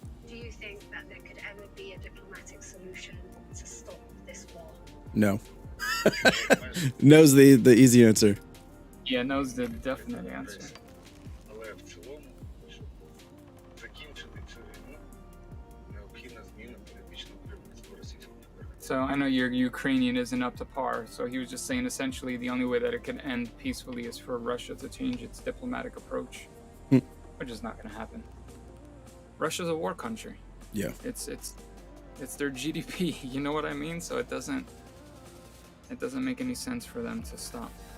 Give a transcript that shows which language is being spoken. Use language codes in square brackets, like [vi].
[en] Do you think that there could ever be a diplomatic solution to stop this war? No. No's the easy answer. Yeah, knows the definite answer. [uk] Але в цілому, щоб закінчити цю війну, необхідна зміна політичного керівництва Російської Федерації. [en] So I know your Ukrainian isn't up to par. So he was just saying essentially the only way that it can end peacefully is for Russia to change its diplomatic approach, which is not going to happen. Russia's a war country. Yeah. It's their GDP. You know what I mean? So it doesn't make any sense for them to stop.